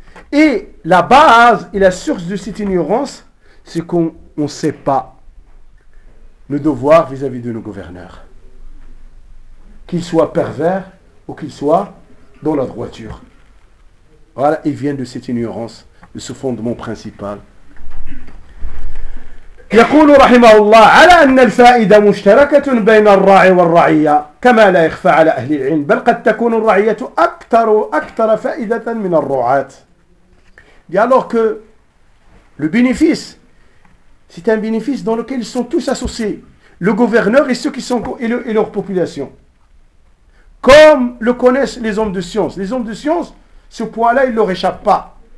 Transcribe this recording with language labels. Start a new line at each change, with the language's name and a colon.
French: Et la base et la source de cette ignorance, c'est qu'on ne sait pas nos devoirs vis-à-vis de nos gouverneurs. Qu'ils soient pervers ou qu'ils soient dans la droiture. Voilà, ils viennent de cette ignorance, de ce fondement principal.
Arabic: يقول رحمه الله على أن الفائدة مشتركة بين الراعي والرعية كما لا يخفى على أهل العلم بل قد تكون الرعية أكثر فائدة من الرعاة.
French: Et alors que le bénéfice, c'est un bénéfice dans lequel ils sont tous associés, le gouverneur et ceux qui sont et leur population. Comme le connaissent les hommes de science. Les hommes de science, ce point-là, ils ne leur échappent pas.